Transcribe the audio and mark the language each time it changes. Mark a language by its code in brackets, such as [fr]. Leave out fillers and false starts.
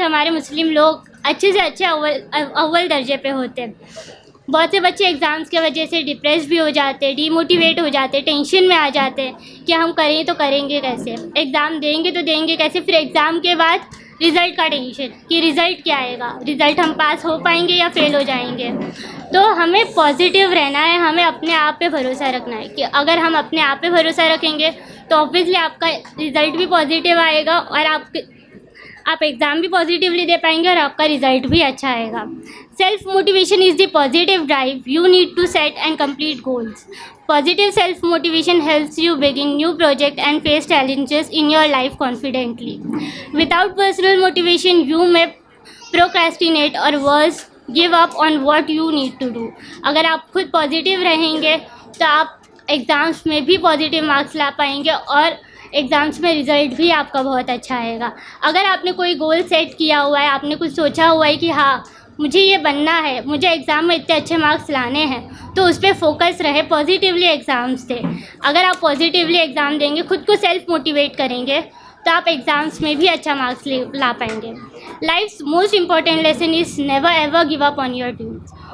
[ur] مسلم لوگ اچھے سے اچھے اول درجے پہ ہوتے۔ بہت سے بچے ایگزامس کی وجہ سے ڈپریس بھی ہو جاتے، ڈی موٹیویٹ ہو جاتے، ٹینشن میں آ جاتے کہ ہم کریں تو کریں گے کیسے، ایگزام دیں گے تو دیں گے کیسے، پھر ایگزام کے بعد رزلٹ کا ٹینشن کہ رزلٹ کیا آئے گا، رزلٹ ہم پاس ہو پائیں گے یا فیل ہو جائیں گے۔ تو ہمیں پازیٹیو رہنا ہے، ہمیں اپنے آپ پہ بھروسہ رکھنا ہے کہ اگر ہم اپنے آپ پہ بھروسہ رکھیں گے تو اوبویسلی آپ کا رزلٹ بھی پازیٹیو آئے گا اور آپ ایگزام بھی پازیٹیولی دے پائیں گے اور آپ کا رزلٹ بھی اچھا آئے گا۔ [en] Self motivation is the positive drive you need to set and complete goals. Positive self-motivation helps you begin new projects and face challenges in your life confidently. Without personal motivation, you may procrastinate or worse, give up on what you need to do. [ur] اگر آپ خود positive رہیں گے تو آپ exams میں بھی positive marks لا پائیں گے اور ایگزامس میں رزلٹ بھی آپ کا بہت اچھا آئے گا۔ اگر آپ نے کوئی گول سیٹ کیا ہوا ہے، آپ نے کچھ سوچا ہوا ہے کہ ہاں مجھے یہ بننا ہے، مجھے ایگزام میں اتنے اچھے مارکس لانے ہیں، تو اس پہ فوکس رہے، پازیٹیولی ایگزامس دیں۔ اگر آپ پازیٹیولی ایگزام دیں گے، خود کو سیلف موٹیویٹ کریں گے تو آپ ایگزامس میں بھی اچھا مارکس لا پائیں گے۔ [en] Life's most important lesson is never ever give up on your dreams.